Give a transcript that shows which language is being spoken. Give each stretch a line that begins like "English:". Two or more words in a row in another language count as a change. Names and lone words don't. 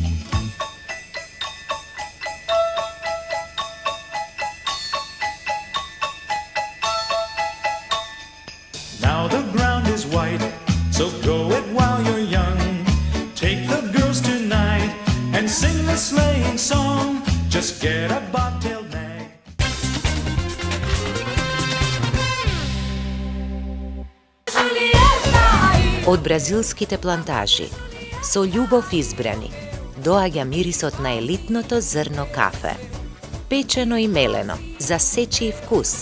English: Now the ground is white, so go it while you're young. Take the girls tonight and sing the sleighing song. Just get a bobtailed nag.
Macedonian: Од бразилските плантажи, со љубов избрани, доаѓа мирисот на елитното зрно кафе. Печено и мелено, за сечи и вкус.